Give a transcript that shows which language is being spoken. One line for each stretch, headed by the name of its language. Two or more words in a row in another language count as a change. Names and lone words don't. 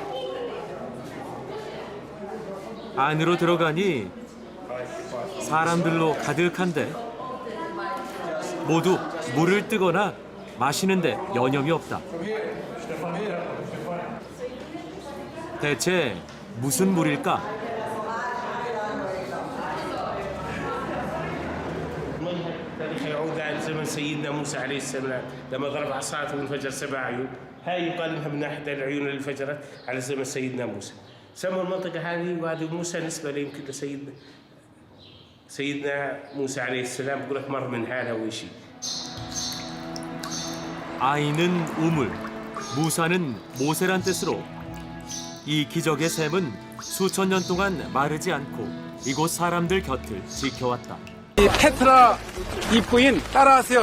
Korean: 안으로 들어가니 사람들로 가득한데 모두 물을 뜨거나 마시는데 여념이 없다. 대체 무슨 물일까?
Arabic: تاريخ يعود على زمن سيدنا موسى عليه السلام لما ضرب عصاته وانفجر 7 عيون. هاي يقال انها من احد العيون اللي انفجرت على زمن سيدنا موسى. سموا المنطقه هذه وادي موسى نسبه يمكن سيدنا موسى عليه السلام بقول لك مر من هذا وشيء.
Korean: 아이는 우물, 무사는 모세란 뜻으로 이 기적의 샘은 수천 년 동안 마르지 않고 이곳 사람들 곁을 지켜왔다. 이 페트라 입구인 따라하세요.